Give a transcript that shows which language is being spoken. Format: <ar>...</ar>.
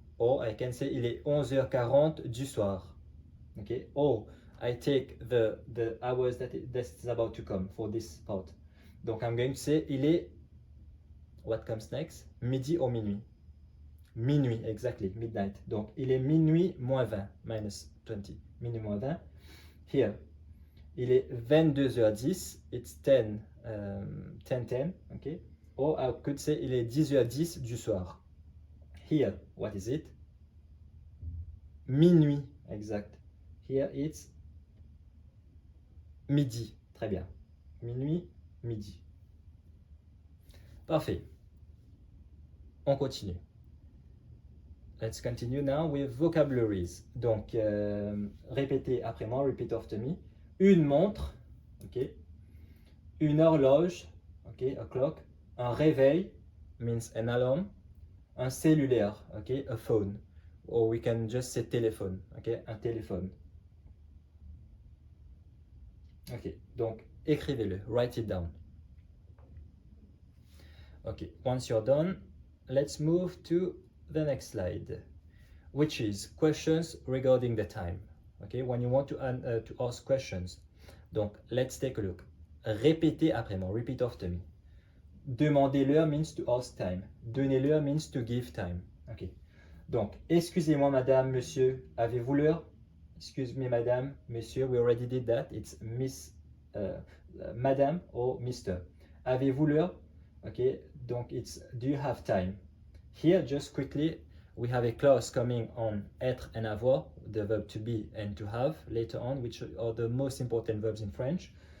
<en>Or I can say</en> <fr>il est 11h40 du soir.</fr> <en>Okay. Or I take the hours that's about to come for this part. Donc I'm going to say il est, what comes next?</en> <fr>Midi ou minuit?</fr> <en>Minuit, exactly, midnight.</en> <fr>Donc il est minuit moins 20,</fr> <en>minus 20.</en> <fr>Minuit moins 20. Here, il est 22h10.</fr> <en>It's 10:10, okay? Or I could say</en> <fr>il est 10h10 du soir.</fr> <en>Here, what is it?</en> <fr>Minuit, exact.</fr> <en>Here it's</en> <fr>midi. Très bien. Minuit, midi. Parfait. On continue.</fr> <en>Let's continue now with vocabularies.</en> <fr>Donc, répétez après moi,</fr> <en>repeat after me.</en> <fr>Une montre, ok. Une horloge, ok,</fr> <en>a clock.</en> <fr>Un réveil,</fr> <en>means an alarm.</en> <fr>Un cellulaire,</fr> <en>ok, a phone. Or we can just say téléphone, ok,</en> <fr>un téléphone. Ok, donc écrivez-le,</fr> <en>write it down. Ok, once you're done, let's move to the next slide, which is questions regarding the time. Okay, when you want to ask questions. Donc, let's take a look.</en> <fr>Répétez après moi,</fr> <en>repeat after me.</en> <fr>Demander l'heure</fr> <en>means to ask time.</en> <fr>Donner l'heure</fr> <en>means to give time. Ok.</en> <fr>Donc, excusez-moi madame, monsieur, avez-vous l'heure?</fr> <en>Excuse me madame, monsieur, we already did that. It's miss, madame or mister.</en> <fr>Avez-vous l'heure?</fr> <en>Okay, donc it's do you have time? Here, just quickly, we have a clause coming on être and avoir, the verb to be and to have later on, which are the most important verbs in French.</en>